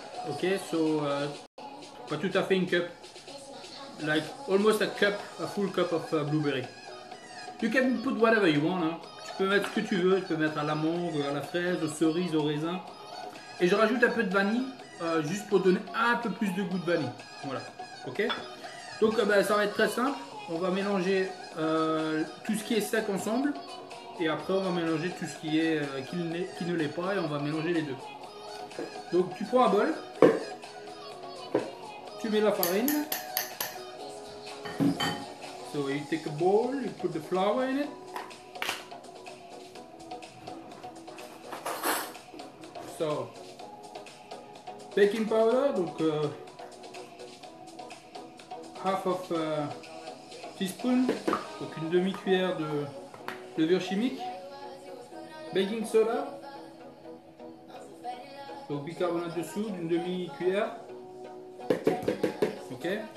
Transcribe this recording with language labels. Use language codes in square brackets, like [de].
[fr] Ok, so pas tout à fait une cup. [en] Like almost a full cup of blueberry. You can put whatever you want. [fr] Hein. Tu peux mettre ce que tu veux. Tu peux mettre à la mangue, à la fraise, aux cerises, au raisin. Et je rajoute un peu de vanille, juste pour donner un peu plus de goût de vanille. Voilà. Ok. Donc ça va être très simple. on va mélanger tout ce qui est sec ensemble. Et après, on va mélanger tout ce qui est qui ne l'est pas et on va mélanger les deux. Donc, tu prends un bol, tu mets la farine. [en] So you take a bowl, you put the flour in it. So, baking powder, [fr] donc [en] half of teaspoon, [fr] donc une demi-cuillère de levure chimique, [en] baking soda, [fr] donc bicarbonate de soude, une demi-cuillère, ok.